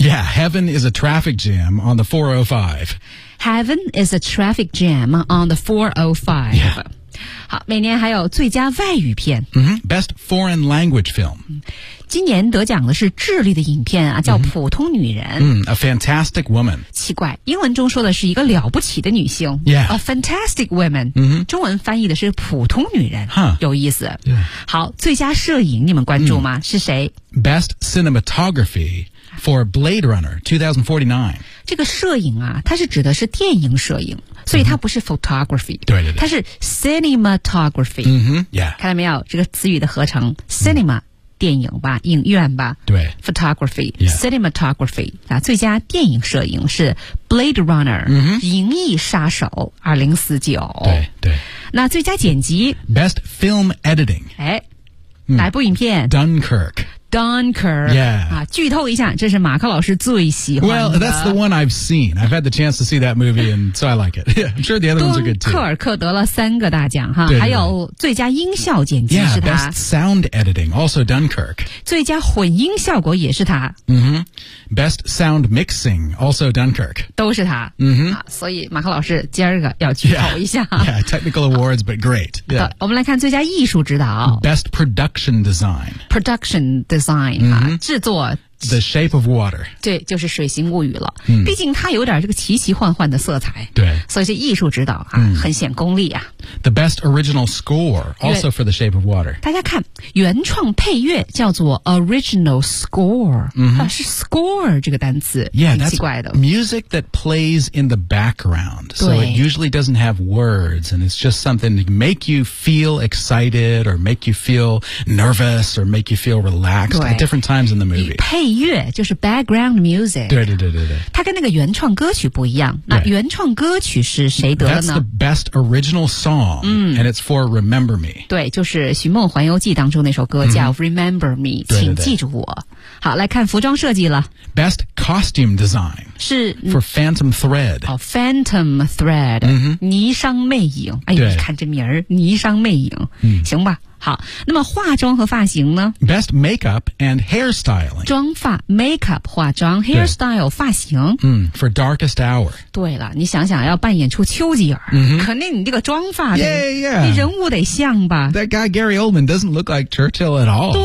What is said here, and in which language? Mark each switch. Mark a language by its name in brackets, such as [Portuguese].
[English] Yeah, Heaven is a traffic jam on the 405 Heaven is a traffic jam on the 405、 yeah. [Chinese] 好每年还有最佳外语片、 [English] Best Foreign Language Film、 [Chinese] 今年得奖的是智利的影片啊叫普通女人。 [English] A fantastic woman. [Chinese] 奇怪英文中说的是一个了不起的女性。 [English] Yeah. A fantastic woman.、 [Chinese] 中文翻译的是普通女人。 Huh. 有意思。 [English] Yeah. [Chinese] 好最佳摄影你们关注吗、是谁 [English] ?Best cinematography for Blade Runner 2049. [Chinese] 这个摄影啊它是指的是电影摄影。所以它不是 photography,、对对对它是 cinematography.、 [English] Yeah. [Chinese] 看到没有这个词语的合成 ,cinema.、电影吧影院吧对 [English] photography、 yeah. [Chinese] cinematography、最佳电影摄影是 Blade Runner、银翼杀手2049 对对那最佳剪辑 [English] Best Film Editing [Chinese] 哪部影片 [English] Dunkirk Dunkirk、 yeah. [Chinese] 剧透一下这是马克老师最喜欢的 [English] Well that's the one I've seen I've had the chance to see that movie and so I like it I'm sure the other ones are good too [Chinese] 敦刻尔克得了三个大奖哈对对对还有最佳音效剪辑是他 [English] Yeah best sound editing also Dunkirk [Chinese] 最佳混音效果也是他、 [English] Best sound mixing also Dunkirk [Chinese] 都是他、所以马克老师今儿个要剧透一下 [English] yeah, yeah technical awards but great、yeah. [Chinese] 我们来看最佳艺术指导 [English] Best production design Production designdesign、制作 The Shape of Water [Chinese] 对就是水形物语了、嗯、毕竟它有点这个奇奇幻幻的色彩对所以是艺术指导、很显功力啊 [English] The Best Original Score also for The Shape of Water [Chinese] 大家看原创配乐叫做 Original Score、是 Score 这个单词 [English] yeah, [Chinese] 很奇怪的 [English] Music that plays in the background so it usually doesn't have words and it's just something to make you feel excited or make you feel nervous or make you feel relaxed at different times in the movie [Chinese] 配乐就是 background music 对对对对对它跟那个原创歌曲不一样那原创歌曲是谁得了呢 [English] That's the best original song song、and it's for Remember Me. [Chinese] 对，就是《寻梦环游记》当中那首歌叫 Remember Me、请记住我。好，来看服装设计了。 [English] Best costume design [Chinese] 是 [English] for Phantom Thread. [Chinese] 哦 ，Phantom Thread， 霓裳魅影。哎呦，你看这名儿，霓裳魅影。行吧。好，那么化妆和发型呢 [English] ？Best makeup and hairstyling. [Chinese] 妆发 makeup 化妆 hairstyle 发型。 [English] For darkest hour. [Chinese] 对了，你想想要扮演出丘吉尔，肯定你这个妆发得， [English] yeah. [Chinese] 你人物得像吧 [English] ？That guy Gary Oldman doesn't look like Churchill at all.